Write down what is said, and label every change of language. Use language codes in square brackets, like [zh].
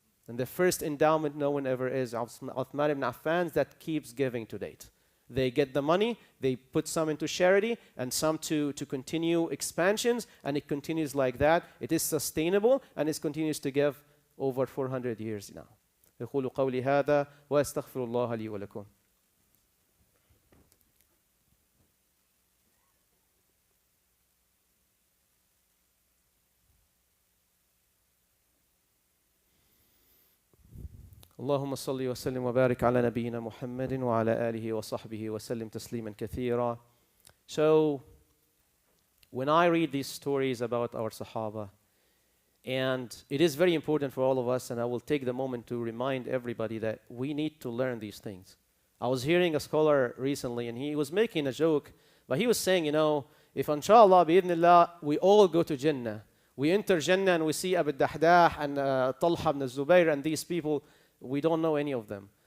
[en] And the first endowment no one ever is Uthman ibn Affan that keeps giving to date. They get the money, they put some into charity and some to continue expansions, and it continues like that. It is sustainable and it continues to give over 400 years now. [ar] أقول قولي هذا وأستغفر الله لي ولكم. اللهم صل وسلم وبارك على نبينا محمد وعلى آله وصحبه وسلم تسليما كثيرا. [en] So, when I read these stories about our Sahaba, and it is very important for all of us, and I will take the moment to remind everybody that we need to learn these things. I was hearing a scholar recently, and he was making a joke, but he was saying, if inshallah, bi'idhnillah, we all go to Jannah, we enter Jannah and we see Abu Dahdah and Talha ibn Zubayr and these people, we don't know any of them.